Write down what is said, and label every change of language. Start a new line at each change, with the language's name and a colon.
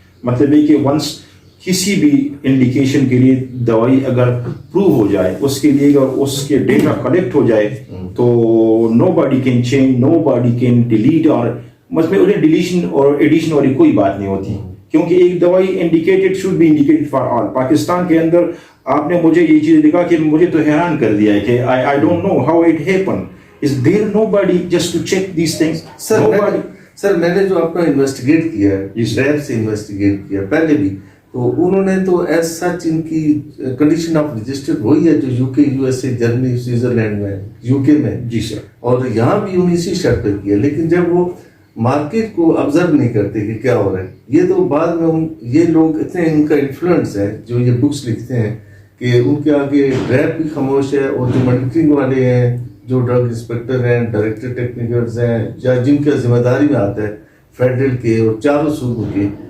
Urdu: مطلب ہے کہ ونس کسی بھی انڈیکیشن کے لیے دوائی اگر پروو ہو جائے, اس کے لیے اگر اس کے ڈیٹا کلیکٹ ہو جائے تو
English: nobody can change, nobody can delete,
Urdu: اور مطلب انہیں ڈیلیشن اور ایڈیشن والی کوئی بات نہیں ہوتی, کیونکہ ایک دوائی
English: Indicated should be indicated for all.
Urdu: Pakistan کے اندر آپ نے مجھے یہ چیز لکھا کہ مجھے تو حیران کر دیا ہے کہ
English: I don't know how it happen. Is there nobody just to check these things?
Urdu: سر میں نے جو اپنا انویسٹیگیٹ کیا ہے, ریب سے انویسٹیگیٹ کیا پہلے بھی, تو انہوں نے تو ایز سچ ان کی کنڈیشن آف رجسٹرڈ وہی ہے جو یو کے, U S A, Germany, Switzerland میں, یو کے میں. جی سر. اور یہاں بھی انہیں اسی شرط پہ کیا, لیکن جب وہ مارکیٹ کو آبزرو نہیں کرتے کہ کیا ہو رہا ہے, یہ تو بعد میں یہ لوگ اتنے ان کا انفلوئنس ہے جو یہ بکس لکھتے ہیں کہ ان کے آگے ریب بھی خاموش ہے, اور جو مانیٹرنگ والے ہیں, جو ڈرگ انسپیکٹر ہیں, ڈائریکٹر ٹیکنیکلز ہیں, یا جن کا ذمہ داری میں آتا ہے فیڈرل کے اور چاروں صوبوں کے,